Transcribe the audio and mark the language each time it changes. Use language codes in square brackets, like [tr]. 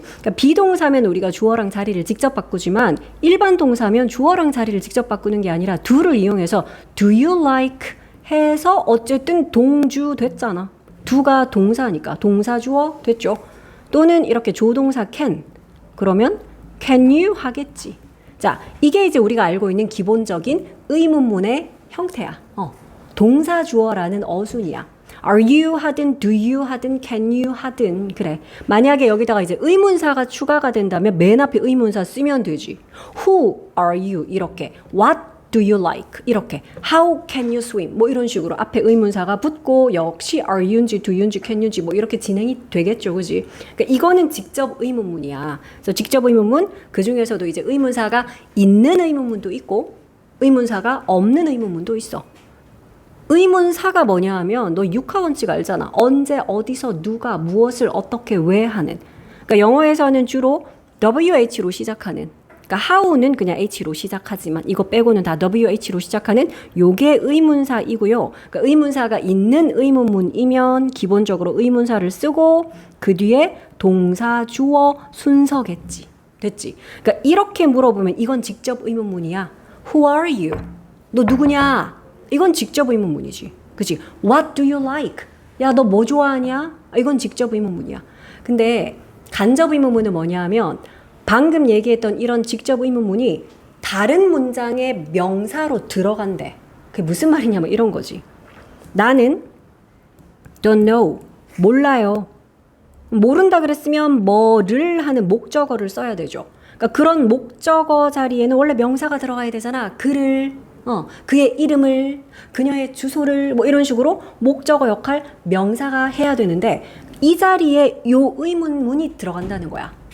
[ko] 그러니까 비동사면 우리가 주어랑 자리를 직접 바꾸지만 일반 동사면 주어랑 자리를 직접 바꾸는 게 아니라 do를 이용해서 do you like 해서 어쨌든 동주 됐잖아. do가 동사니까 동사 주어 됐죠. 또는 이렇게 조동사 can 그러면 can you 하겠지. 자, 이게 이제 우리가 알고 있는 기본적인 의문문의 형태야. 동사 주어라는 어순이야. [en] Are you 하든 do you 하든 can you 하든 그래. [ko] 만약에 여기다가 이제 의문사가 추가가 된다면 맨 앞에 의문사 쓰면 되지. [en] Who are you 이렇게 What do you like 이렇게 How can you swim 뭐 이런 식으로 앞에 의문사가 붙고 역시 are you인지 do you인지 can you인지 뭐 이렇게 진행이 되겠죠. [ko] 그지? 그러니까 이거는 직접 의문문이야. 그래서 직접 의문문 그 중에서도 이제 의문사가 있는 의문문도 있고 의문사가 없는 의문문도 있어. 의문사가 뭐냐 하면 너 육하원칙 알잖아. 언제 어디서 누가 무엇을 어떻게 왜 하는. 그러니까 영어에서는 주로 WH로 시작하는 그러니까 how는 그냥 H로 시작하지만 이거 빼고는 다 WH로 시작하는 요게 의문사이고요. 그러니까 의문사가 있는 의문문이면 기본적으로 의문사를 쓰고 그 뒤에 동사, 주어, 순서겠지. 됐지? 그러니까 이렇게 물어보면 이건 직접 의문문이야. Who are you? 너 누구냐? 이건 직접 의문문이지. 그치? What do you like? 야, 너 뭐 좋아하냐? 이건 직접 의문문이야. 근데 간접 의문문은 뭐냐 하면 방금 얘기했던 이런 직접 의문문이 다른 문장의 명사로 들어간대. 그게 무슨 말이냐면 이런 거지. [en] 나는 don't know. [ko] 몰라요. 모른다 그랬으면 뭐를 하는 목적어를 써야 되죠. 그러니까 그런 목적어 자리에는 원래 명사가 들어가야 되잖아. 그를 그의 이름을, 그녀의 주소를 뭐 이런 식으로 목적어 역할 명사가 해야 되는데 이 자리에 요 의문문이 들어간다는 거야.